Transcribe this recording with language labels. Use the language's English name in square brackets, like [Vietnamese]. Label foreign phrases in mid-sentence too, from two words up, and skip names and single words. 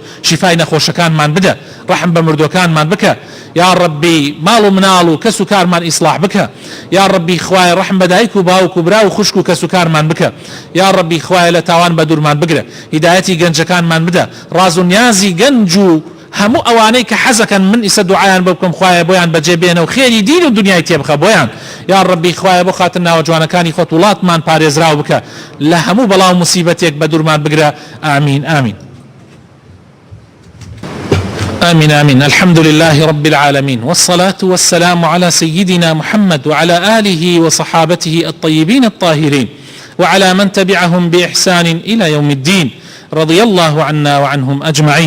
[Central Kurdish] شیفای نەخۆشەکانمان بدە ڕەحم بە مردوەکانمان بکە [Arabic] یا ڕەبی [Central Kurdish] ماڵ و مناڵ و کەس و کارمان ئیسلاح بکە [Arabic] یا ڕەبی [Central Kurdish] خوایە ڕەحم بە دایک و باوک و برا و خوشک و کەس و کارمان بکە [Arabic] یا ڕەبی [Central Kurdish] خوایە لە تاوان بە دوورمان بگرە هیدایەتی گەنجەکانمان بدە ڕاز و نیازی گەنج و هەموو ئەوانەی کە حەزەکەن من ئیسە دوعایان بۆ بکەم خوایە بۆیان بەجێ بێنە و خێری دین و دنیای تێبخە بۆیان [Arabic] یا ڕەبی [Central Kurdish] خوایە بۆ خاتر ناوەجوانەکانی خۆت وڵاتمان پارێزراو بکە لە هەموو بەڵاو موسیبەتێک بە دوورمان بگرە ئامین ئامین. [Arabic] آمين آمين. الحمد لله رب العالمين والصلاة والسلام على سيدنا محمد وعلى آله وصحابته الطيبين الطاهرين وعلى من تبعهم بإحسان إلى يوم الدين رضي الله عنا وعنهم أجمعين.